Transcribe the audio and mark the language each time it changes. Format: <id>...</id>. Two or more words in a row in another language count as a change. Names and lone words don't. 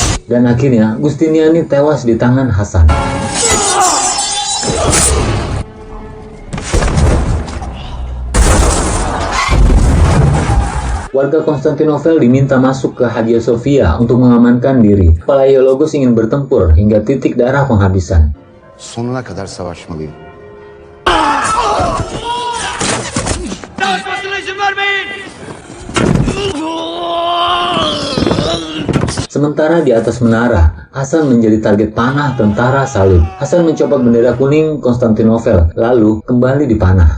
<id>Dan akhirnya Gustiniani tewas di tangan Hasan. Warga Konstantinopel diminta masuk ke Hagia Sophia untuk mengamankan diri. Palaiologos ingin bertempur hingga titik darah penghabisan.</id> <tr>Sonuna kadar savaşmalıyım.</tr> <id>Sementara di atas menara, Hasan menjadi target panah tentara salib. Hasan mencopot bendera kuning Konstantinopel, lalu kembali dipanah.</id>